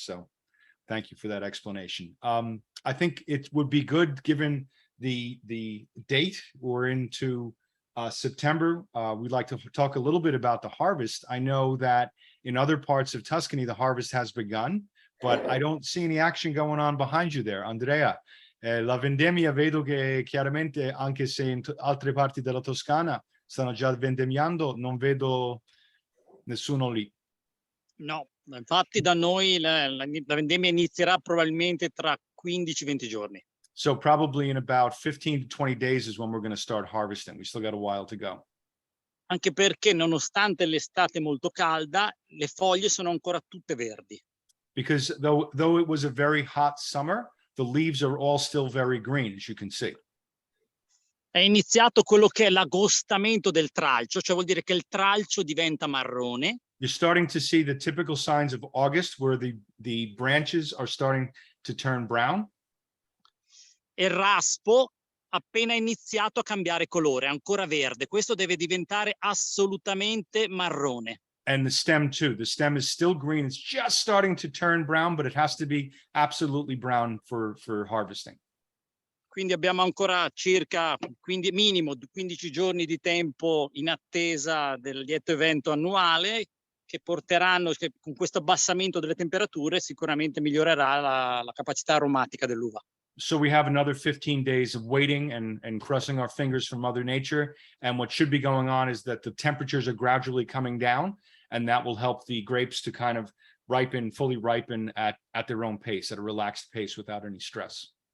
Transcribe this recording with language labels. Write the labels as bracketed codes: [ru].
[en] So thank you for that explanation. I think it would be good, given the date we're into September, we'd like to talk a little bit about the harvest. I know that in other parts of Tuscany, the harvest has begun, but I don't see any action going on behind you there. [it] Andrea, la vendemmia vedo che chiaramente, anche se in altre parti della Toscana stanno già vendemmiando, non vedo nessuno lì. No, infatti da noi la vendemmia inizierà probabilmente tra 15-20 giorni. [en] So probably in about 15 to 20 days is when we're going to start harvesting. We still got a while to go. [it] Anche perché nonostante l'estate molto calda, le foglie sono ancora tutte verdi. [en] Because though it was a very hot summer, the leaves are all still very green, as you can see. [it] È iniziato quello che è l'agostamento del tralcio, cioè vuol dire che il tralcio diventa marrone. [en] You're starting to see the typical signs of August where the branches are starting to turn brown. [it] E il raspo appena iniziato a cambiare colore, ancora verde. Questo deve diventare assolutamente marrone. [en] And the stem too. The stem is still green. It's just starting to turn brown, but it has to be absolutely brown for harvesting. [it] Quindi abbiamo ancora circa minimo 15 giorni di tempo in attesa del lieto evento annuale che porteranno, che con questo abbassamento delle temperature sicuramente migliorerà la capacità aromatica dell'uva. [en] So we have another 15 days of waiting and crossing our fingers for Mother Nature. And what should be going on is that the temperatures are gradually coming down, and that will help the grapes to kind of fully ripen at their own pace, at a relaxed pace without any stress.